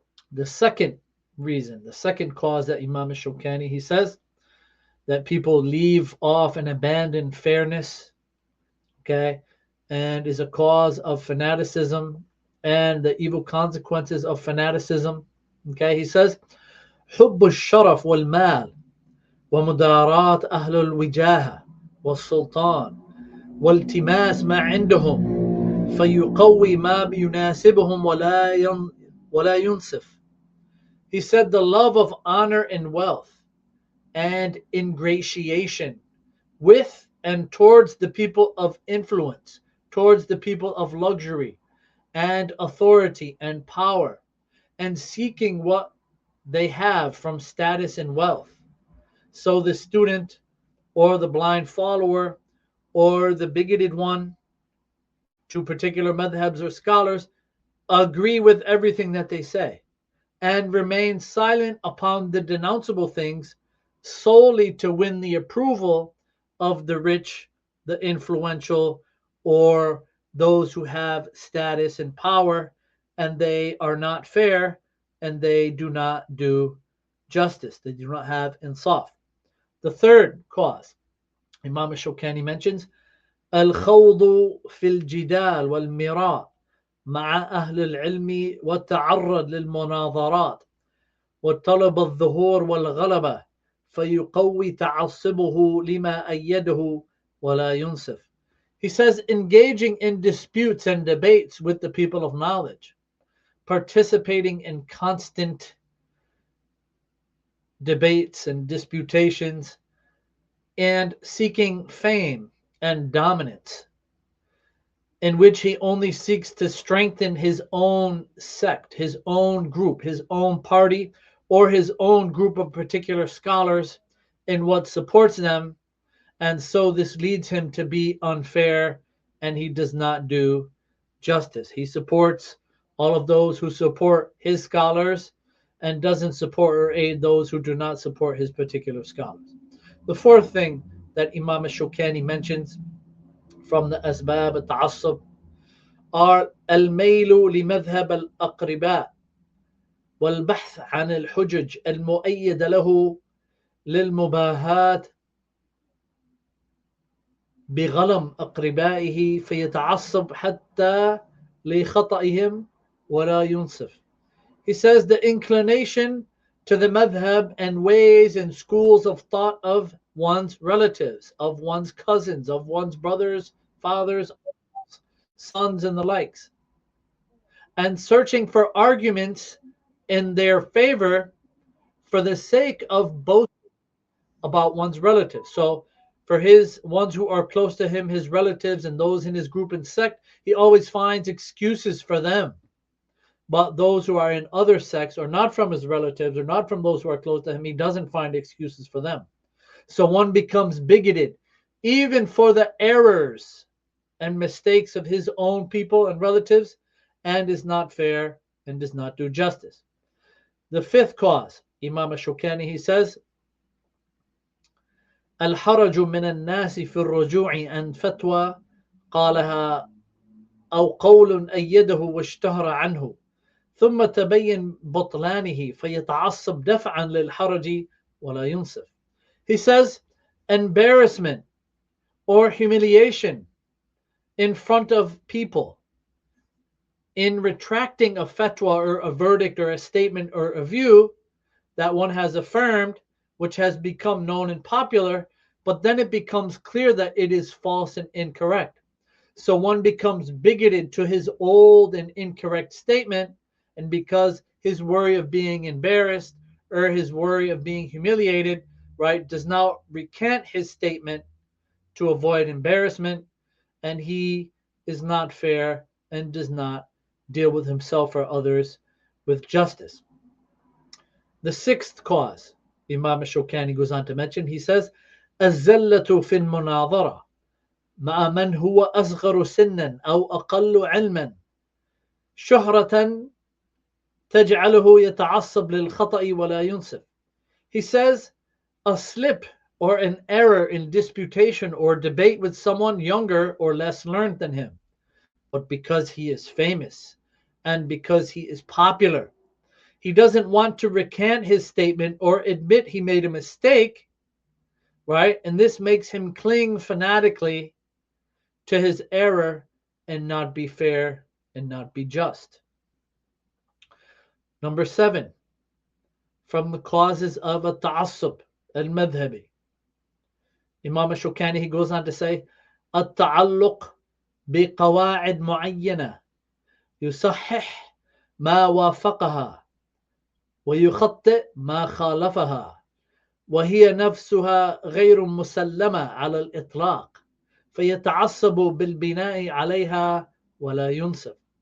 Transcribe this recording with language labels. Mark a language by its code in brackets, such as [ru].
[en] The second reason, the second cause that Imam Shawkani, he says that people leave off and abandon fairness, okay, and is a cause of fanaticism and the evil consequences of fanaticism. Okay, he says, [ar] حب الشرف والمال ومداراة أهل الوجاهة والسلطان والتماس ما عندهم فيقوي ما يناسبهم ولا ينصف. [en] He said the love of honor and wealth and ingratiation with and towards the people of influence, towards the people of luxury and authority and power, and seeking what they have from status and wealth. So the student or the blind follower or the bigoted one to particular madhabs or scholars agree with everything that they say and remain silent upon the denounceable things solely to win the approval of the rich, the influential, or those who have status and power, and they are not fair and they do not do justice. They do not have insaf. The third cause, Imam Shawkani mentions, [ar] الخوض في الجدال والمراء مع أهل العلم والتعرض للمناظرات وطلب الظهور والغلبة فيقوي تعصبه لما أيده ولا ينصف. [en] He says engaging in disputes and debates with the people of knowledge, participating in constant debates and disputations, and seeking fame and dominance, in which he only seeks to strengthen his own sect, his own group, his own party, or his own group of particular scholars in what supports them. And so this leads him to be unfair and he does not do justice. He supports all of those who support his scholars and doesn't support or aid those who do not support his particular scholars. The fourth thing that Imam Shawkani mentions from the Asbab al-Ta'assub are [ar] الميل لمذهب الأقرباء والبحث عن الحجج المؤيدة له للمباهاة بغلم أقربائه فيتعصب حتى لخطئهم ولا ينصف. [en] He says the inclination to the madhab and ways and schools of thought of one's relatives, of one's cousins, of one's brothers, fathers, sons, and the likes, and searching for arguments in their favor for the sake of both about one's relatives. So for his ones who are close to him, his relatives and those in his group and sect, he always finds excuses for them. But those who are in other sects or not from his relatives or not from those who are close to him, he doesn't find excuses for them. So one becomes bigoted even for the errors and mistakes of his own people and relatives and is not fair and does not do justice. The fifth cause, Imam Shawkani, he says, [ar] الحرج من الناس في الرجوع عن فتوى قالها أو قول أيده واشتهر عنه ثم تبين بطلانه فيتعصب دفعا للحرج ولا ينصف. [en] He says embarrassment or humiliation in front of people in retracting a fatwa or a verdict or a statement or a view that one has affirmed, which has become known and popular, but then it becomes clear that it is false and incorrect. So one becomes bigoted to his old and incorrect statement, and because his worry of being embarrassed or his worry of being humiliated, right, does not recant his statement to avoid embarrassment, and he is not fair and does not deal with himself or others with justice. The sixth cause, Imam Shawkani goes on to mention, he says, [ar] الزلة في المناظرة مع من هو أصغر سنا أو أقل علما شهرة تجعله يتعصب للخطأ ولا ينصف. [en] He says, a slip or an error in disputation or debate with someone younger or less learned than him, but because he is famous and because he is popular, he doesn't want to recant his statement or admit he made a mistake, right? And this makes him cling fanatically to his error and not be fair and not be just. Number 7, from the causes of a ta'assub al-madhhabi, Imam Shawkani, he goes on to say, [ar] التعلق بقواعد معينة يصحح ما وافقها ويخطئ ما خالفها وهي نفسها غير مسلمة على الإطلاق فيتعصب بالبناء عليها ولا ينصف.